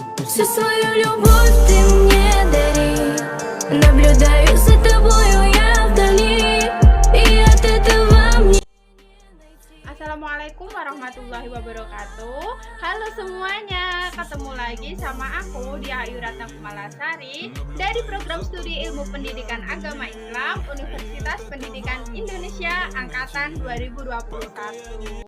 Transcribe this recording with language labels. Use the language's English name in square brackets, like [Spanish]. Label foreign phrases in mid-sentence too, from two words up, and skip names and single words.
[Russian] Всю свою любовь ты мне дари. Наблюдаю за тобою я вдали, и от этого мне. [Arabic] السلام عليكم ورحمة الله وبركاته. [Indonesian] Halo semuanya, ketemu lagi sama aku Diah Ayu Ratna Kumalasari dari program studi ilmu pendidikan agama Islam Universitas Pendidikan Indonesia angkatan 2021.